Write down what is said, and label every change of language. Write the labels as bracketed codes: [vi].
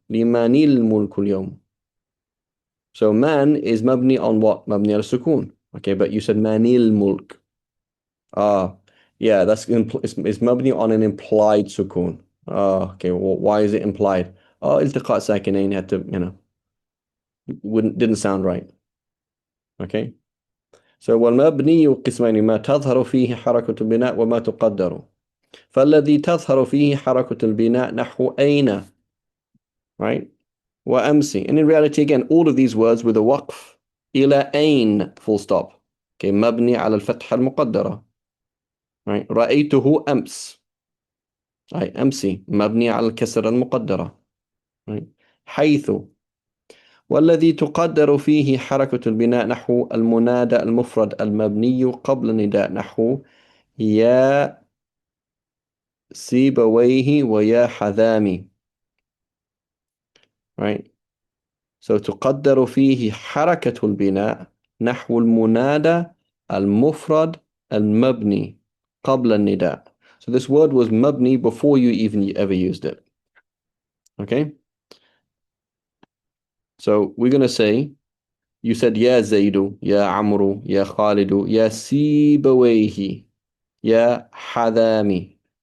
[ar] Limanil mulkul yawm. [en] So man is mabni on what? Mabni al sukun. Okay, but you said manil mulk. Ah, yeah, it's mabni on an implied sukun. Ah, okay. Well, why is it implied? Oh, iltiqa sakinain had to, wouldn't didn't sound right. Okay. So [ar] والمبني قسمين ما تظهر فيه حركة البناء وما تقدر. فالذي تظهر فيه حركة البناء نحو أين. [en] Right? [ar] وأمسي. [en] And in reality, again, all of these words with a waqf. [ar] إلى أين [en] full stop. Okay, [ar] مبني على الفتحة المقدرة. [en] Right? [ar] رأيته أمس. أي أمسي مبني على الكسرة المقدرة. [en] Right? [ar] حيث. والذي تقدر فيه حركة البناء نحو المنادى المفرد المبني قبل النداء نحو يا سيبويه ويا حذامي. [en] Right? So [ar] تقدر فيه حركة البناء نحو المنادى المفرد المبني قبل النداء. [en] So this word was mabni before you even ever used it. Okay? So we're going to say, you said ya Zaidu, ya Amru, ya Khalidu, ya Sibawayhi, ya Hadami.